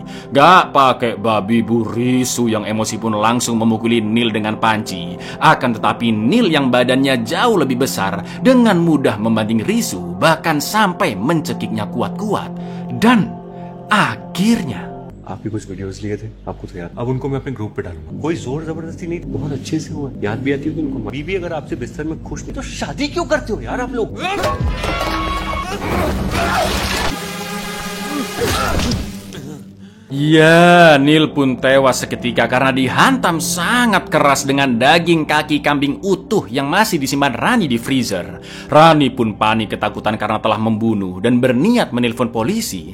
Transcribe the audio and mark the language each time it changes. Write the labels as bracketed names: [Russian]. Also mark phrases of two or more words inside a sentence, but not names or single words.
[Indonesian] Gak pakai babi bu, Risu yang emosi pun langsung memukuli Neil dengan panci. Akan tetapi Neil yang badannya jauh lebih besar dengan mudah membanting Risu, bahkan sampai mencekiknya kuat-kuat. Dan akhirnya [Hindi] आप भी कुछ वीडियोस लिए थे, आपको तो याद। अब उनको मैं अपने ग्रुप पे डालूंगा। कोई जोर जबरदस्ती नहीं, बहुत अच्छे से हुआ। याद भी आती है उनको। बीबी अगर आपसे बिस्तर में खुश नहीं तो शादी क्यों करते हो यार आप लोग? [Indonesian] Ya, Neil pun tewas seketika karena dihantam sangat keras dengan daging kaki kambing utuh yang masih disimpan Rani di freezer. Rani pun panik ketakutan karena telah membunuh dan berniat menelpon polisi.